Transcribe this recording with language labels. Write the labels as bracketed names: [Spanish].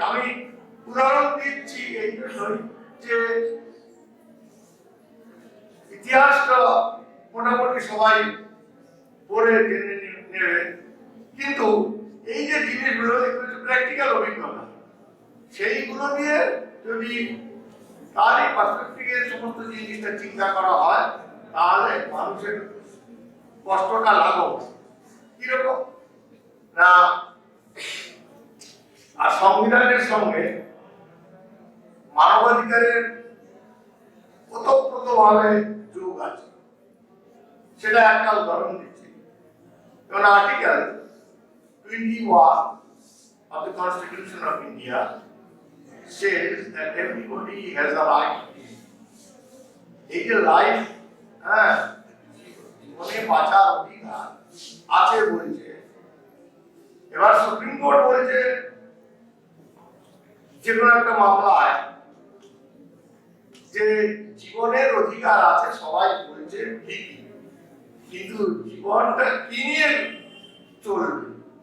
[Bangla] আমি উদাহরণ দিচ্ছি এই জন্যই যে ইতিহাসটা মোটামুটি সবাই পড়ে জেনে নেবে, কিন্তু এই যে জিনিসগুলো এগুলো প্র্যাকটিক্যাল অভিজ্ঞতা, সেইগুলো দিয়ে যদি তারই পার্সপেক্টিভে সমস্ত জিনিসটা চিন্তা করা হয়, তাহলে মানুষের কষ্টটা লাঘব। কিরকম না, আর সংবিধানের সঙ্গে মানবাধিকারের ওতপ্রোতভাবে যোগ আছে। সেটা একটা উদাহরণ দিচ্ছি। [English] যেমন article 21 of the Constitution of India says that everybody has a right to [Bangla] এই যে লাইফ, হ্যাঁ, জীবনে বাঁচার অধিকার আছে বলছে। এবার সুপ্রিম কোর্ট বলছে যে কোনো একটা মামলায় যে জীবনের অধিকার আছে, সবাই বলছে ঠিকই, কিন্তু জীবনটা কি নিয়ে চলবে?